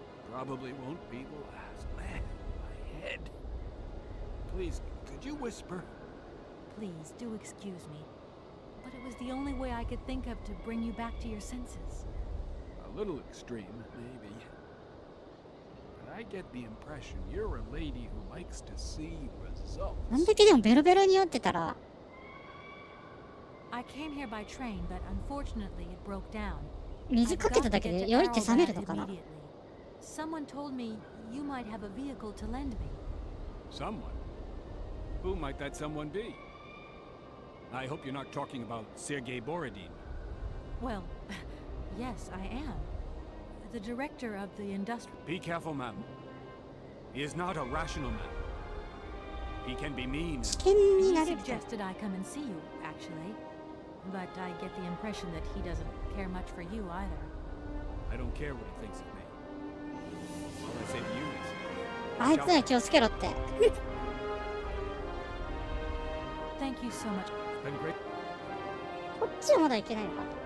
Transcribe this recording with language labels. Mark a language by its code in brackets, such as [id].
[en] Probably won't be the last. Man, my head. Please, could you whisper? Please, do excuse me. But it was the only way I could think of to bring you back to your senses. A little extreme, maybe. But I get the impression you're a lady who likes to see results. [ja] なんだけでもベロベロに酔ってたら、 [en] I came here by train, but unfortunately it broke down. [ja] 水かけただけで酔いって冷めるのかな？ [en] Someone told me you might have a vehicle to lend me. Someone? Who might that someone be? I hope you're not talking about Sergei Borodin. Well, yes, I am. The director of the industrial... Be careful, ma'am. He is not a rational man. He can be mean. [ja] 危険に [en] He [ja] なれる。 [en] suggested I come and see you, actually. But I get the impression that he doesn't care much for you either. I don't care what he thinks of me. All I say to you is... [ja] あいつは気をつけろって。 [en] Thank you so much. It's been great. [ja] こっちはまだ行けないのか。